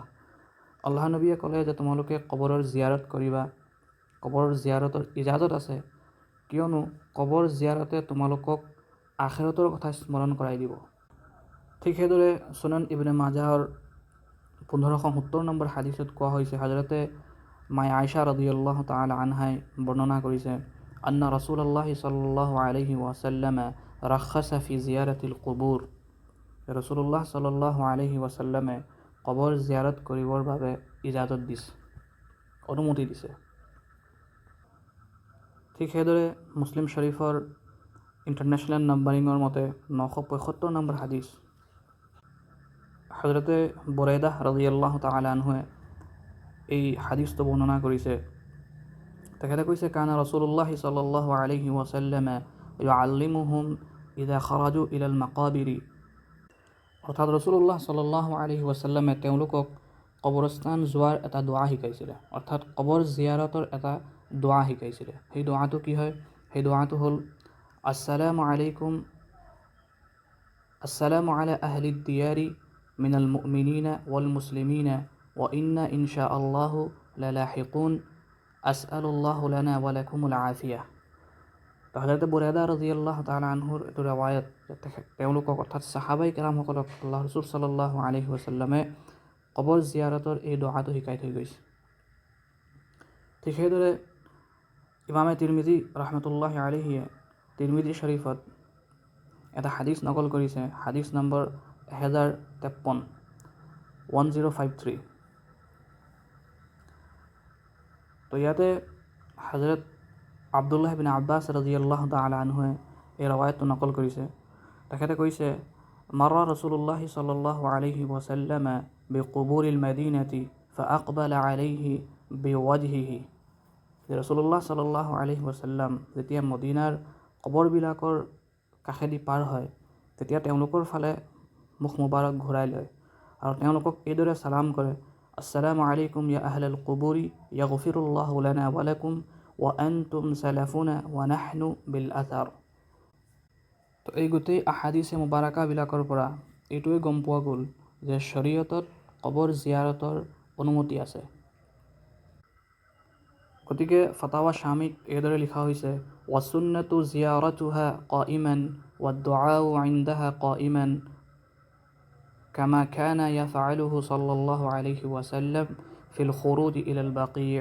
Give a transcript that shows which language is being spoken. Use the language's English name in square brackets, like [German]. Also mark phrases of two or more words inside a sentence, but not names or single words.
[Assamese] আল্লাহ নবীয়ে ক'লে যে তোমালোকে কবৰৰ জিয়াৰত কৰিবা, কবৰৰ জিয়াৰতৰ ইজাজত আছে, কিয়নো কবৰ জিয়াৰতে তোমালোকক আখিৰাতৰ কথা স্মৰণ কৰাই দিব। ঠিক সেইদৰে সুনান ইবনে মাজাহৰ 1570 নম্বৰ হাদিছত কোৱা হৈছে, হযৰতে মাই আয়েশা [Arabic] رضي الله تعالى عنها [Assamese] বৰ্ণনা কৰিছে [Arabic] أن رسول الله صلى الله عليه وسلم رخص في زيارة القبور. رسول الله صلى الله عليه وسلم [Assamese] কবৰ জিয়াৰত কৰিবৰ বাবে ইজাজত দিছে, অনুমতি দিছে। ঠিক সেইদৰে মুছলিম শৰীফৰ [English] international numbering [Assamese] মতে 975 নম্বৰ হাদিছ, হযৰতে বুৰাইদা [Arabic] رضي الله تعالى عنه [Assamese] এই হাদিছটো বৰ্ণনা কৰিছে। তেখেতে কৈছে [Arabic] كان رسول الله صلى الله عليه وسلم يعلمهم إذا خرجوا إلى المقابر, [Assamese] অৰ্থাৎ [Arabic] رسول الله صلى الله عليه وسلم [Assamese] তেওঁলোকক কবৰস্থান যোৱাৰ এটা দোৱা শিকাইছিলে, অৰ্থাৎ কবৰ জিয়াৰতৰ এটা দোৱা শিকাইছিলে। সেই দোৱাটো কি হয়? সেই দোৱাটো হ'ল [Arabic] السلام عليكم السلام على أهل الديار من المؤمنين والمسلمين وإنا إن شاء الله للاحقون أسأل الله لنا ولكم العافية. [Assamese] তো হযরত বুৰাইদা [Arabic] رضي الله تعالى عنه [Assamese] এইটো ৰিৱায়াত, তেওঁলোকক অৰ্থাৎ সাহাবাই কেৰামসকলক আল্লাহ ৰাসূল [Arabic] صلى الله عليه وسلم [Assamese] কবৰ জিয়াৰতৰ এই দোৱাটো শিকাই থৈ গৈছে। ঠিক সেইদৰে ইমামে তিৰমিজি [Arabic] رحمة الله عليه [Assamese] তিৰমিজি শৰীফত এটা হাদিছ নকল কৰিছে, হাদিছ নম্বৰ 1053 1053। তো ইয়াতে হযরত আব্দুল্লাহ বিন আব্বাস [Arabic] رضي الله تعالى عنه [Assamese] এই ৰিৱায়াতটো নকল কৰিছে। তেখেতে কৈছে, [Arabic] مر رسول الله صلى الله عليه وسلم بقبور المدينة فأقبل عليهم بوجهه. رسول الله صلى الله عليه وسلم [Assamese] যেতিয়া মদিনাৰ কবৰবিলাকৰ কাষেদি পাৰ হয়, তেতিয়া তেওঁলোকৰ ফালে মুখ মুবাৰক ঘূৰাই লয় আৰু তেওঁলোকক এইদৰে সালাম কৰে, [Arabic] السلام عليكم يا أهل القبور يغفر الله لنا ولكم وأنتم سلفنا ونحن بالأثر. [Assamese] তো এই গোটেই আহাদিছে মুবাৰাকাবিলাকৰ পৰা এইটোৱে গম পোৱা গ'ল যে শৰীয়তত কবৰ জিয়াৰতৰ অনুমতি আছে। গতিকে ফাতাৱা শামিত এইদৰে লিখা হৈছে, [Arabic] والسنة زيارتها قائما والدعاء عندها قائما كما كان يفعله صلى الله عليه وسلم في الخروج إلى البقيع'.